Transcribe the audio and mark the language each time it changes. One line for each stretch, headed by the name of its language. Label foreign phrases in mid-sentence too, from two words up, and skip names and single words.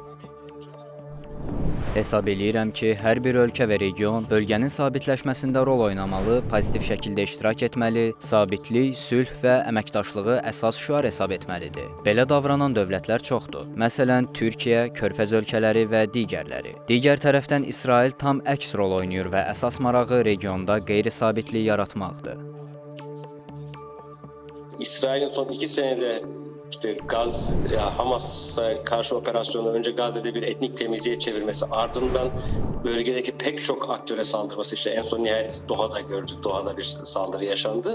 Azerbaijani: Hesab eləyirəm ki, hər bir ölkə və region bölgənin sabitləşməsində rol oynamalı, pozitiv şəkildə iştirak etməli, sabitlik, sülh və əməkdaşlığı əsas şüar hesab etməlidir. Belə davranan dövlətlər çoxdur. Məsələn, Türkiyə, Körfəz ölkələri və digərləri. Digər tərəfdən İsrail tam əks rol oynayır və əsas marağı regionda qeyri-sabitlik yaratmaqdır.
Turkish: İsrail'in son 2 senede Hamas'a karşı operasyonu önce Gazze'de bir etnik temizliğe çevirmesi, ardından bölgedeki pek çok aktöre saldırması, işte en son nihayet Doha'da gördük, Doha'da bir saldırı yaşandı.